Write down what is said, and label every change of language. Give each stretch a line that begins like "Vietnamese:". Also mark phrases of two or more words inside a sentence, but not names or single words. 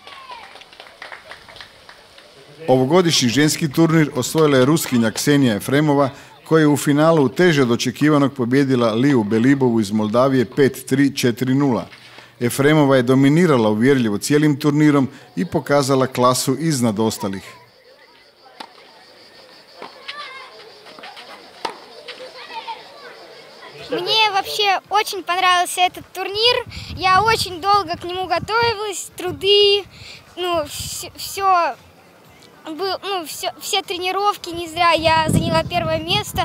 Croatian: Ovogodišnji ženski turnir osvojila je Ruskinja Ksenija Efremova, koja je u finalu teže od očekivanog pobijedila Liju Belibovu iz Moldavije 5-3-4-0. Efremova je dominirala uvjerljivo cijelim turnirom i pokazala klasu iznad ostalih.
Russian: Мне вообще очень понравился этот турнир. Я очень долго к нему готовилась, труды, все тренировки, не зря я заняла первое место.